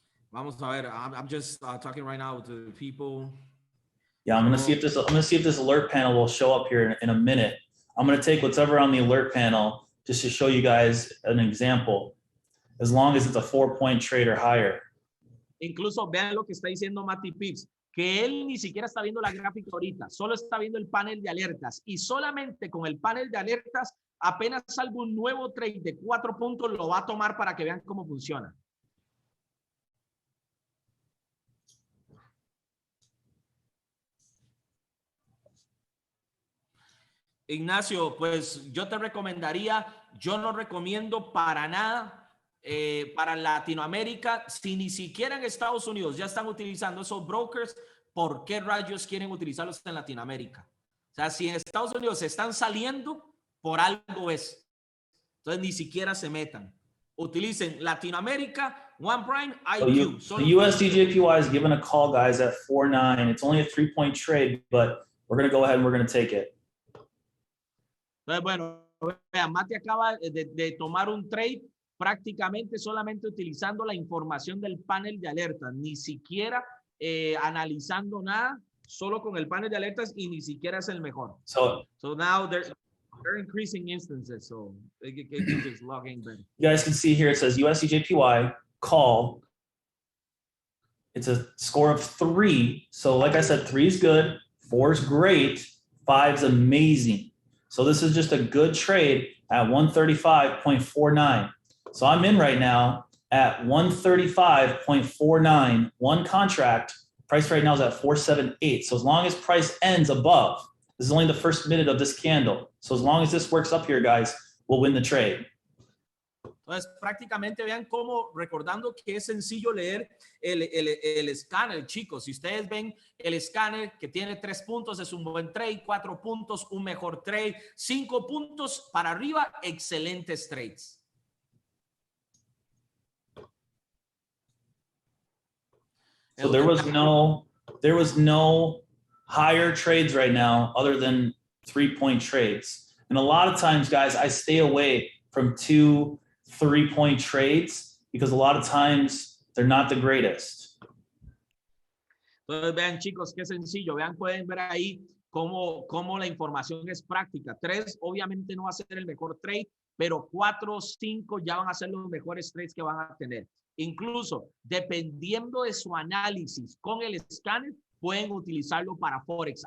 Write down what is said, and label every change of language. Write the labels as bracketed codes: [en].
[es] Vamos a ver. [en] I'm just talking right now to people. Yeah, I'm gonna see if this alert panel will show up here in a minute. I'm gonna take whatever on the alert panel just to show you guys an example, as long as it's a 4-point trade or higher. [es] Incluso vean lo que está diciendo Mati Pips, que él ni siquiera está viendo la gráfica ahorita, solo está viendo el panel de alertas, y solamente con el panel de alertas, apenas salga un nuevo trade de 4 puntos, lo va a tomar para que vean cómo funciona. Ignacio, pues yo te recomendaría, yo no recomiendo para nada para Latinoamérica, si ni siquiera en Estados Unidos ya están utilizando esos brokers, ¿por qué rayos quieren utilizarlos en Latinoamérica? O sea, si en Estados Unidos se están saliendo, por algo es. Entonces ni siquiera se metan. Utilicen Latinoamérica, One Prime, IQ. [en] So the USDJPY is given a call, guys, at 4.9. It's only a 3-point trade, but we're going to go ahead and we're going to take it. [es] Entonces, bueno, vean, Mati acaba de tomar un trade prácticamente solamente utilizando la información del panel de alertas, ni siquiera analizando nada, solo con el panel de alertas, y ni siquiera es el mejor. [en] So now they're increasing instances, so they can just log in better. You guys can see here, it says USDJPY call. It's a score of 3. So like I said, 3 is good, 4 is great, 5 is amazing. So this is just a good trade at 135.49. So I'm in right now at 135.49. One contract, price right now is at 478. So as long as price ends above, this is only the first minute of this candle. So as long as this works up here, guys, we'll win the trade. [es] Entonces, prácticamente vean cómo, recordando que es sencillo leer el escáner, chicos. Si ustedes ven el escáner que tiene 3 puntos, es un buen trade, 4 puntos, un mejor trade, 5 puntos para arriba, excelentes trades. [en] So there was no higher trades right now other than 3-point trades. And a lot of times, guys, I stay away from 2 3-point trades because a lot of times they're not the greatest. [es] Entonces vean, chicos, qué sencillo. Vean, pueden ver ahí cómo la información es práctica. 3 obviamente no va a ser el mejor trade, pero 4, 5 ya van a ser los mejores trades que van a tener. Incluso, dependiendo de su análisis con el escáner, pueden utilizarlo para Forex.